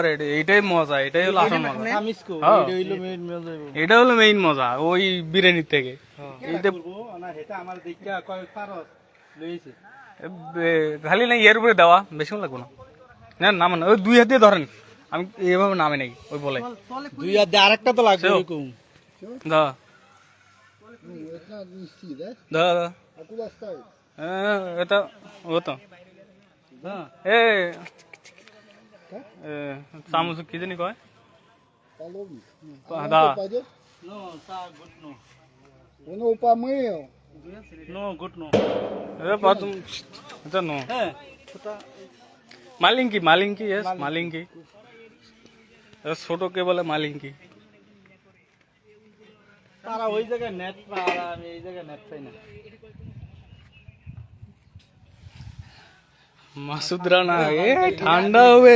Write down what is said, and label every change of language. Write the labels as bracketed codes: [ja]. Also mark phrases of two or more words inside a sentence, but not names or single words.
[bn] এইটাই মজা, এটাই হলো আসল মজা। হ্যাঁ। এটা হলো মেইন মজা ওই বিরিয়ানির থেকে। এইটা খালি না ইয়ের উপরে দেওয়া, বেশি লাগবে না। না নামান, ওই দুই হাত দিয়ে ধরেন, আমি এভাবে নামে নেই, ওই বলে দুই আর দিয়ে আরেকটা তো লাগবে এরকম। দা [ru] Ну, это надо нести, да? да да, А куда ставить? [bn] এটা ও তো এ চামচ কি জানি কয়, [ru] Половник. да. Пойдет? [en] no sa good no, [ru] Он его помыл. [en] no good no. [ru] потом это ну [bn] হ্যাঁ মালিঙ্কি, মালিঙ্কি, यस মালিঙ্কি, ছোট কে বলে মালিঙ্কি। তারা ওই জায়গায় নেট পায়, আর আমি এই জায়গায় নেট পাই না। মাসুদ রানা, এ ঠান্ডা হবে,